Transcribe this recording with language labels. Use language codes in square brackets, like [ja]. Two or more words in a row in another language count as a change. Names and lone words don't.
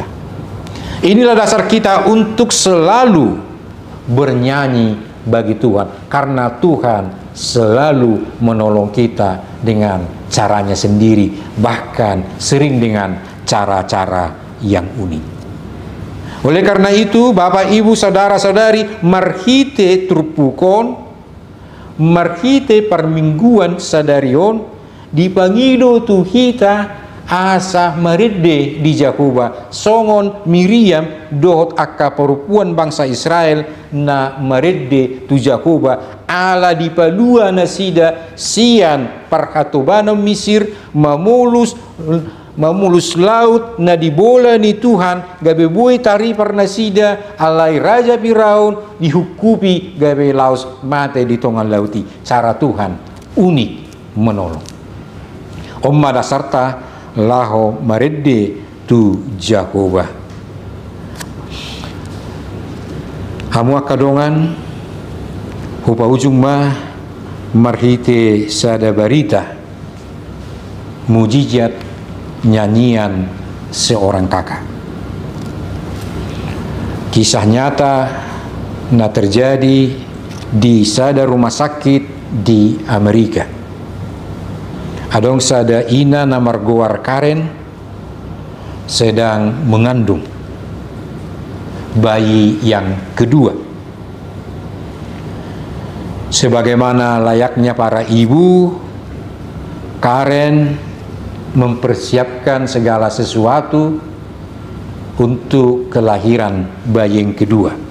[id] Inilah dasar kita untuk selalu bernyanyi bagi Tuhan, karena Tuhan selalu menolong kita dengan caranya sendiri, bahkan sering dengan cara-cara yang unik. Oleh karena itu, Bapak, Ibu, Saudara-saudari, [bbc] marhite turpukon, marhite parmingguan sadarion, dipangido tuhita asa marede di Jakoba, songon Miriam dohot akka perempuan bangsa Israel na marede tu Jakoba, ala dipalua nasida sian parhatobana Misir, mamulus laut na dibola ni Tuhan, gabe boy tari parnasida alai raja Firaun dihukupi gabe laos mate di tongan lauti. [id] Cara Tuhan unik menolong. [bbc] Omma dasarta laho marede tu Jakoba. Hamu akadongan hupa ujung mah marhite sada barita mujizat [id] nyanyian seorang kakak. Kisah nyata na terjadi di sada rumah sakit di Amerika. [bbc] Adong sada ina namar goar Karen [id] sedang mengandung bayi yang kedua. Sebagaimana layaknya para ibu, Karen mempersiapkan segala sesuatu untuk kelahiran bayi yang kedua.